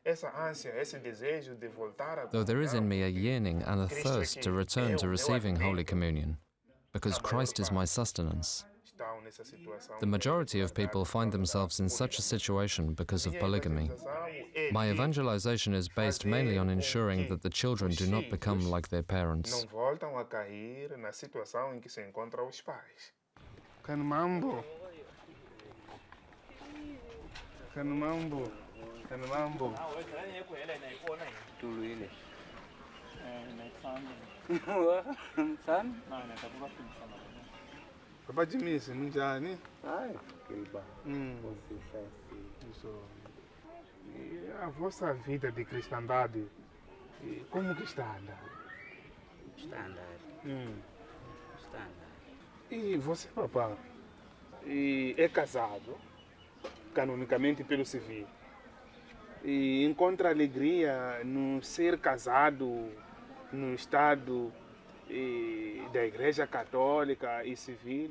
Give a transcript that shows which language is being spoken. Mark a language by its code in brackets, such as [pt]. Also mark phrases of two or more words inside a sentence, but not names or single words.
[en] Though there is in me a yearning and a thirst to return to receiving Holy Communion, because Christ is my sustenance. The majority of people find themselves in such a situation because of polygamy. My evangelization is based mainly on ensuring that the children do not become like their parents. [ts] Kanumambo. Papa Jimmy's njani? Hayi, Gilba. [en] So, [pt] a vossa vida de cristandade, como que está andando? [en] Standard. Standard. [pt] E você, papá, é casado, canonicamente pelo civil, e encontra alegria no ser casado no estado da Igreja Católica e Civil?